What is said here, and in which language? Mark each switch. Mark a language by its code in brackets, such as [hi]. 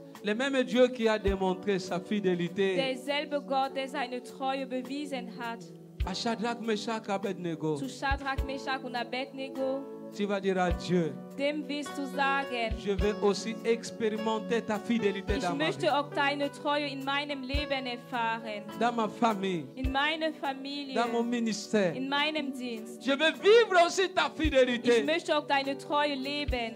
[fr] Le même Dieu qui a démontré sa fidélité [de] Derselbe Gott, der seine Treue bewiesen hat. [fr] à Shadrach, Meshach, Abednego. [de] Zu Shadrach, Meshach und Abednego. [fr] Tu vas dire à Dieu, [de] Dem wirst du sagen, [fr] je vais aussi expérimenter ta fidélité [de] ich [fr] dans ma vie, [de] möchte auch deine Treue in meinem Leben erfahren. [fr] dans ma famille, [de] In meiner Familie. [fr] dans mon ministère. [de] In meinem Dienst. [fr] Je vais vivre aussi ta [de] Ich [fr] fidélité [de] möchte auch deine Treue leben.